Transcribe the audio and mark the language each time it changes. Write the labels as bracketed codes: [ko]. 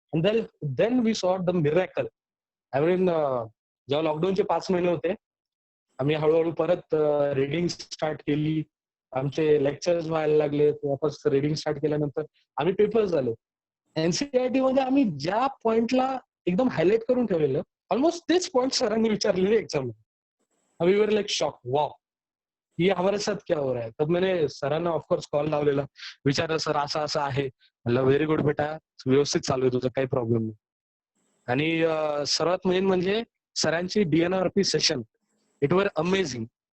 [en] And then we saw the miracle. [mr] I mean जेव्हा लॉकडाऊनचे 5 महिने होते, आम्ही हळूहळू परत रिडिंग स्टार्ट केली. आमचे लेक्चर्स व्हायला लागले, वापस रिडिंग स्टार्ट केल्यानंतर आम्ही पेपर्स झालो. एनसीईआरटी मध्ये आम्ही ज्या पॉइंटला एकदम हायलाइट करून ठेवलेलं, ऑलमोस्ट तेच पॉइंट सरांनी विचारलेले एक्झाम मध्ये. [en] we were like shock, [hi] वाव ये हमारे साथ क्या हो रहा है. तब मैंने [mr] सरांना ऑफकोर्स कॉल लावलेला, विचारलं सर असं असं आहे. म्हणलं व्हेरी गुड बेटा, व्यवस्थित चालू आहे तुझं, काही प्रॉब्लेम नाही. आणि सर्वात मेन म्हणजे सरांची डीएनआरपी सेशन, [en] It was amazing.